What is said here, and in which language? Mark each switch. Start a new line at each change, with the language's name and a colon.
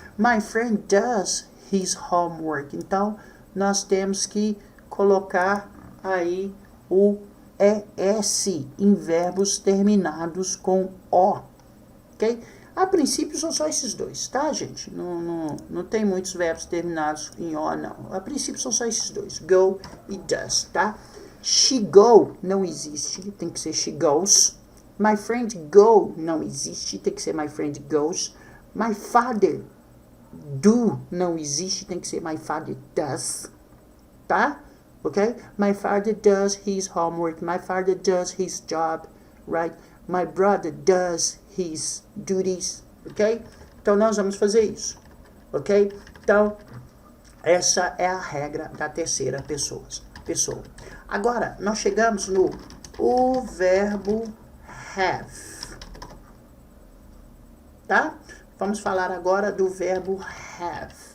English: My friend does his homework.
Portuguese: Então, nós temos que colocar aí o ES em verbos terminados com O. Ok? A princípio são só esses dois, tá, gente? Não tem muitos verbos terminados em O, não. A princípio são só esses dois. Go e does, tá?
English: She go
Portuguese: não existe, tem que ser
English: she goes. My friend go
Portuguese: não existe, tem que ser
English: my friend goes. My father do
Portuguese: não existe, tem que ser
English: my father does. Tá? Ok? My father does his homework. My father does his job. Right? My brother does his duties. Ok?
Portuguese: Então, nós vamos fazer isso. Ok? Então, essa é a regra da terceira pessoa. Agora, nós chegamos no o verbo have. Tá? Vamos falar agora do verbo have.